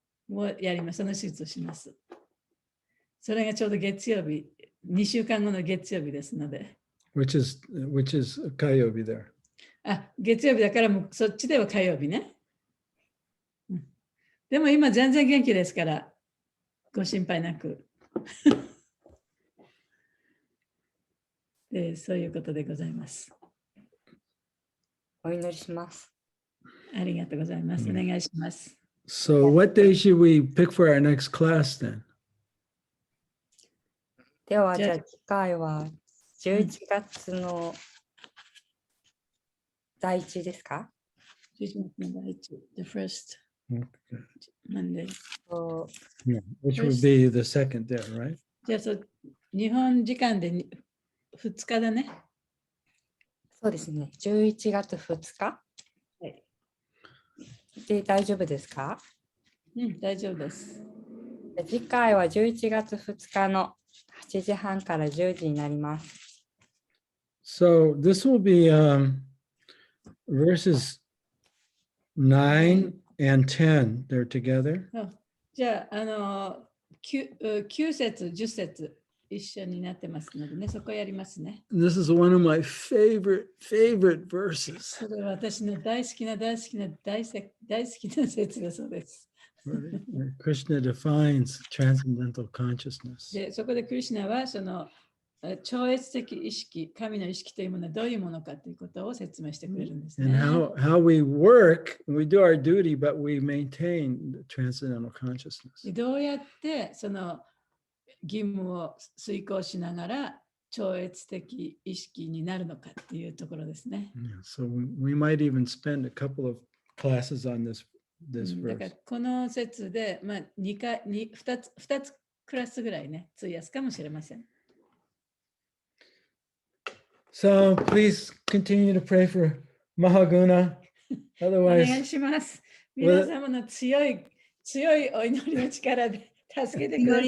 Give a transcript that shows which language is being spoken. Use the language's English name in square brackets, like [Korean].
[Japanese] をやります。その手術をします。それがちょうど月曜日、2週間後の月曜日ですので。 [English] Which is [Japanese] 火曜日 [English] there. [Japanese] 月曜日だからもうそっちでは火曜日ね。でも今全然元気ですから、ご心配なく。で、そういうことでございます。お祈りします。ありがとうございます。お願いします。 [English] So what day should we pick for our next class then? [Japanese] では、じゃあ次回は11月の第1ですか？ 11月の第1、 [English] the first Monday. Yeah, which would be the second there, right? [Japanese] じゃあ日本時間で2日だね。そうですね。11月2日。はい。で、大丈夫ですか？大丈夫です。次回は11月2日の8時半から10時になります。 [English] So this will be verses 9 and 10. They're together. [Japanese] じゃあ、9節、10節一緒になってますのでね、そこやりますね。 [English] This is one of my favorite verses. [Japanese] それは私の大好きな説だそうです。 [English] Where Krishna defines transcendental consciousness. [Japanese] で、そこでクリシュナはその超越的意識、神の意識というものはどういうものかということを説明してくれるんです [English] And [Japanese] ね。 [English] how we work, we do our duty, but we maintain the transcendental consciousness. [Japanese] どうやってその義務を遂行しながら超越的意識になるのかっていうところですね。 [English] Yeah, so we might even spend a couple of classes on this [Japanese] だから [English] verse. [Japanese] この説で、まあ、2つクラスぐらいね、費やすかもしれません。 [English] So please continue to pray for Mahaguna. [Japanese] お願い [English] Otherwise, [Japanese] します。皆様の強いお祈りの力で助けてください。